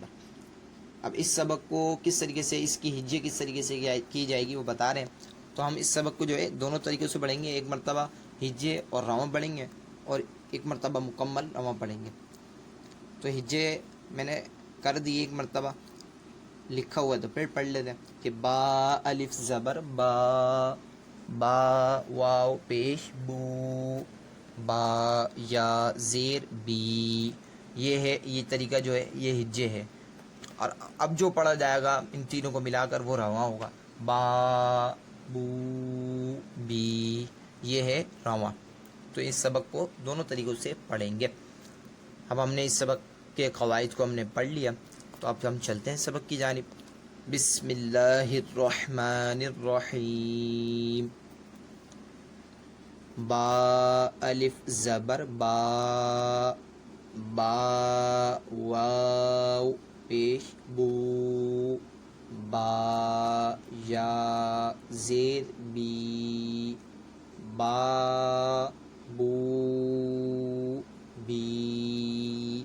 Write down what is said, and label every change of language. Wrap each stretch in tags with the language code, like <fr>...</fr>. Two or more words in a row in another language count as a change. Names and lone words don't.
<ur>اب اس سبق کو کس طریقے سے، اس کی ہجے کس طریقے سے کی جائے گی وہ بتا رہے ہیں. تو ہم اس سبق کو جو ہے دونوں طریقوں سے پڑھیں گے. ایک مرتبہ ہجے اور رواں پڑھیں گے، اور ایک مرتبہ مکمل رواں پڑھیں گے. تو ہجے میں نے کر دی ایک مرتبہ، لکھا ہوا ہے تو پھر پڑھ لیتے ہیں کہ با الف زبر با، با واو پیش بو، با یا زیر بی. یہ ہے، یہ طریقہ جو ہے یہ ہجے ہے. اور اب جو پڑھا جائے گا ان تینوں کو ملا کر وہ رواں ہوگا. با بو بی، یہ ہے رواں. تو اس سبق کو دونوں طریقوں سے پڑھیں گے. اب ہم نے اس سبق کے قواعد کو ہم نے پڑھ لیا، تو اب ہم چلتے ہیں سبق کی جانب.</ur> <ar>بسم اللہ الرحمن الرحیم.</ar> <ur>با الف زبر با، با واو پیش بو، با یا زیر بی، با بو بی.</ur>